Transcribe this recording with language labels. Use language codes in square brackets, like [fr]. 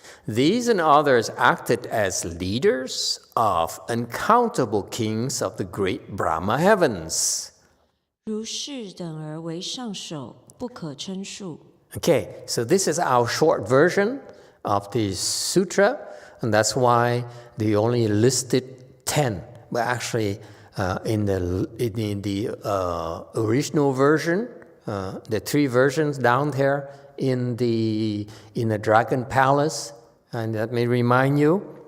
[en] These and others acted as leaders of uncountable kings of the great Brahma heavens. [zh] 如是等而为上首，不可称数。 [en] Okay, so this is our short version of the sutra, and that's why they only listed 10. But actually, in the original version, the 3 versions down there in the Dragon Palace, and that may remind you.